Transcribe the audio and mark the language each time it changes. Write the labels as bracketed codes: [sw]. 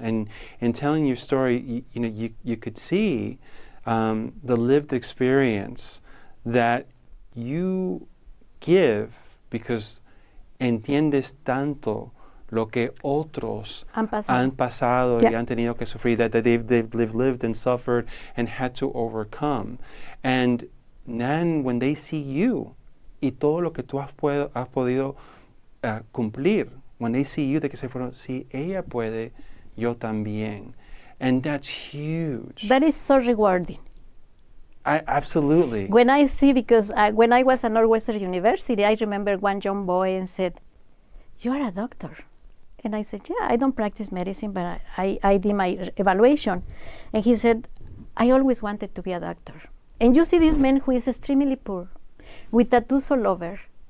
[en] And in telling your story, you could see the lived experience that you give because [es] entiendes tanto lo que otros han pasado y han tenido que sufrir, [en] that they've lived and suffered and had to overcome. And then when they see you [es] y todo lo que tú has podido cumplir, [en] when they see you, [es] de que se fueron, si ella puede, yo también. [en] And that's huge. That is so rewarding. Absolutely. When I see, because when I was at Northwestern University, I remember one young boy and said, "You are a doctor." And I said, "Yeah, I don't practice medicine, but I did my evaluation." And he said, "I always wanted to be a doctor." And you see this man who is extremely poor, with tattoos all over.